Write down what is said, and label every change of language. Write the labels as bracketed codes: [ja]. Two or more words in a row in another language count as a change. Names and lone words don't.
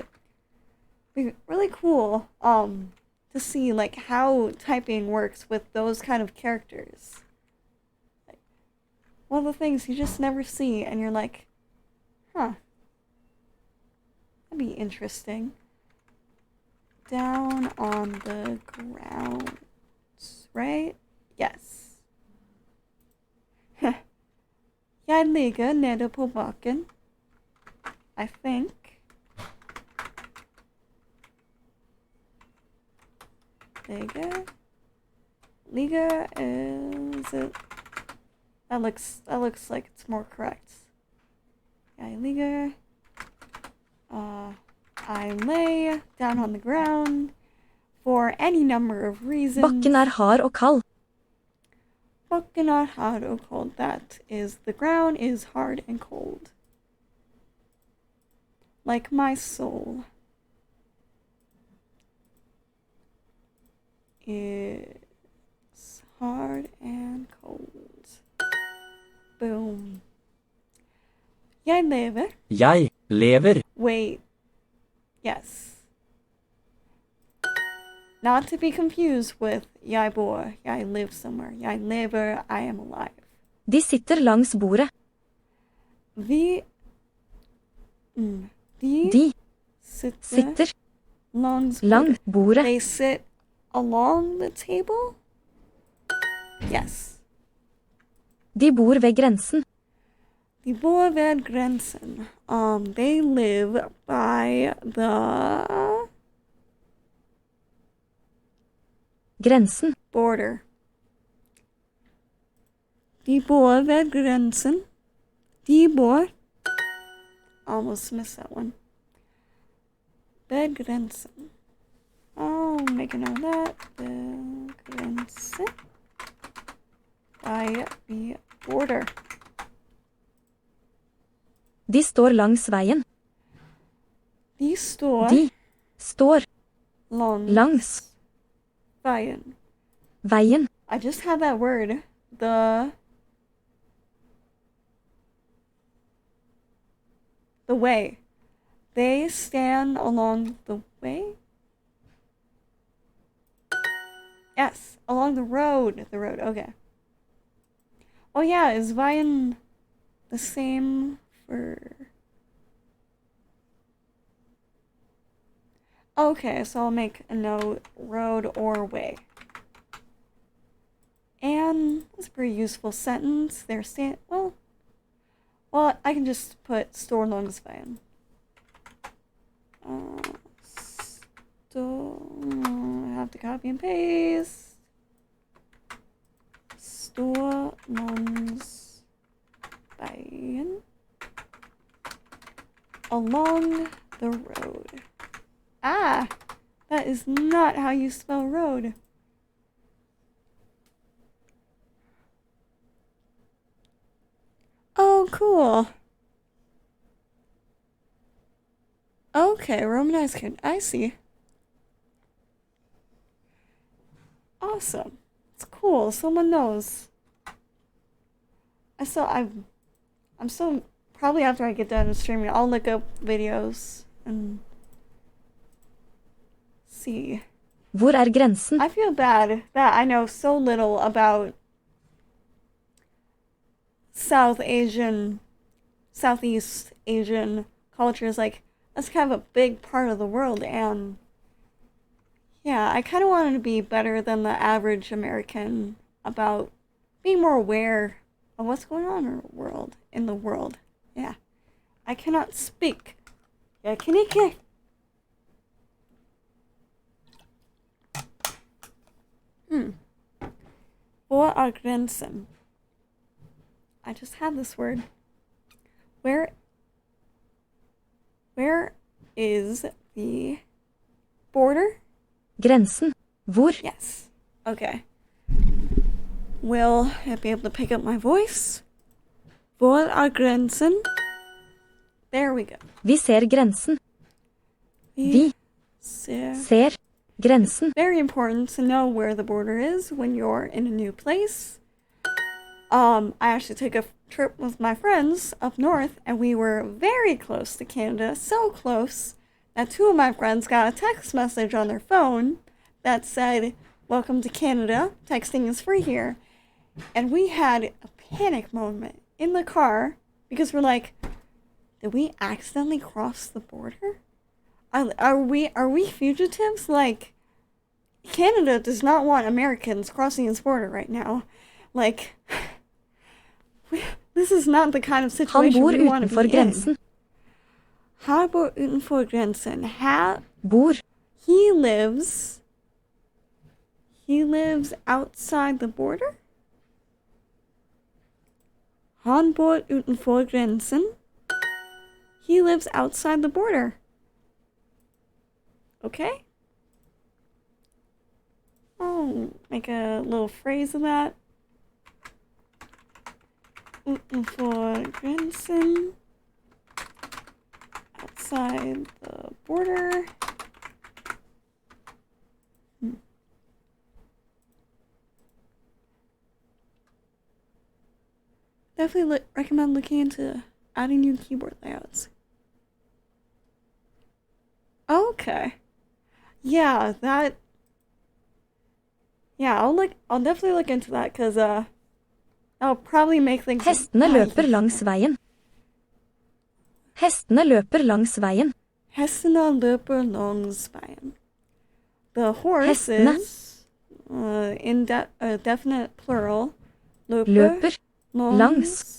[en] It'd be really cool, to see, like, how typing works with those kind of characters. Like, one of the things you just never see, and you're like, huh. That'd be interesting. Down on the ground, right? Yes. [no] Jeg ligger nede på bakken. [en] I think. Ligger is it? That looks like it's more correct. [no] Jeg ligger. [en] I lay down on the ground for any number of reasons. [no] Bakken hard og kald. Bakken hard og cold. [en] That is, the ground is hard and cold. Like my soul. It's hard and cold. Boom. [no] Jeg lever. Jeg lever. [en] Wait. Yes. Not to be confused with [no] jeg bor, [en] jeg live somewhere. [no] Jeg lever, [en] I am alive. [no] De sitter langs bordet. De sitter langs bordet. [en] They sit along the table? Yes. [no] De bor ved grensen. De bor ved grensen. [en] They live by the [no] Grensen. border. De bor ved grensen. De bor. [en] Almost missed that one. [no] Ved grensen. [en] Oh, make a note of that. [no] Ved grensen. [en] By the border. [no] De står langs veien. De står langs veien. Veien. [en] I just had that word. The way. They stand along the way? Yes, along the road. The road, okay. Oh yeah, is veien the same for... Okay, so I'll make a note, road or way. And that's a pretty useful sentence. They're well, I can just put [no] står langs veien. [en] I have to copy and paste. [no] Står langs veien. [en] Along the road. Ah, that is not how you spell road. Oh, cool. Okay, Romanized kid. I see. awesome. It's cool. Someone knows. I'm so probably after I get done streaming, I'll look up videos and see. [no] Hvor er grensen? [en] I feel bad that I know so little about Southeast Asian cultures. Like, that's kind of a big part of the world, and yeah, I kind of wanted to be better than the average American about being more aware of what's going on in the world. Yeah. I cannot speak. [no] Jeg kan ikke. Hvor er grensen? [en] I just had this word. Where is the border? [no] Grensen. Hvor? [en] Yes. Okay. Will I be able to pick up my voice? [no] Hvor er grensen? [en] There we go. [no] Vi ser grensen. Vi ser grensen. [en] Very important to know where the border is when you're in a new place. I actually took a trip with my friends up north, and we were very close to Canada. So close that two of my friends got a text message on their phone that said, "Welcome to Canada. Texting is free here." And we had a panic moment in the car because we're like, did we accidentally cross the border? Are we fugitives? Like, Canada does not want Americans crossing its border right now. Like, this is not the kind of situation we want to be in. [no] Han bor utenfor grensen. Bor. [en] He lives outside the border? [no] Han bor utenfor grensen. [en] He lives outside the border. Okay. I'll make a little phrase of that. [no] Utenfor grensen. [en] Outside the border. Definitely recommend looking into adding new keyboard layouts. Okay. Yeah, I'll definitely look into that, because that'll probably make things. [no] Hestene løper langs veien. Hestene løper langs veien. Hestene løper langs veien. [en] The horses, definite plural, [no] løper langs